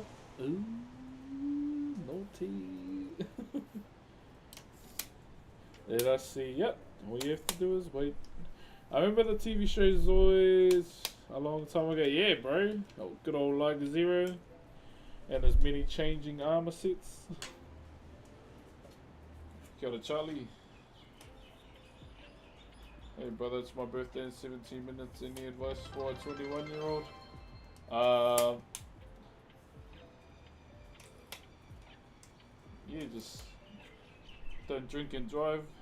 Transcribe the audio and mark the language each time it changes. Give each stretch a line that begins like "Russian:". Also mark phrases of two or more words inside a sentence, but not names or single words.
English: Ooh, naughty. Let us see. Yep, all you have to do is wait. I remember the TV shows always a long time ago. Yeah, bro. Oh, good old like Zero. And there's many changing armor sets.
Māori: Kia ora, Charlie.
English: Hey brother, it's my birthday in 17 minutes. Any advice for a 21-year-old? Yeah, just don't drink and drive.